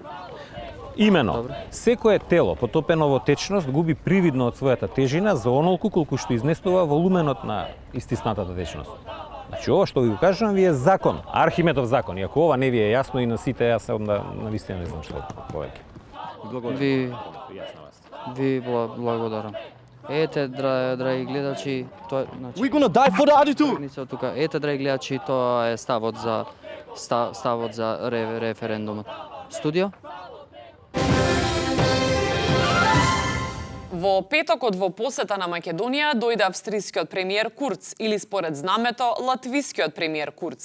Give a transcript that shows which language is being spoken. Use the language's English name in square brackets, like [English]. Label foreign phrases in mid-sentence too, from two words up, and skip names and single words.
[Macedonian] Имено, секое тело потопено во течност губи привидно од својата тежина за онолку колку што изнесува волуменот на истиснатата течност. Значи, ова што ви го кажам ви е закон, Архимедов закон. И ако ова не ви е јасно и на сите, јас onda навистина не знам што повеќе. Ви благодарам. Ете, драги гледачи, тоа значи [English] We gonna die for the attitude. [Macedonian] Тука, ете, драги гледачи, тоа е ставот за референдумот. Студио? Во петокот во посета на Македонија дојде австрискиот премиер Курц или според знамето латвискиот премиер Курц.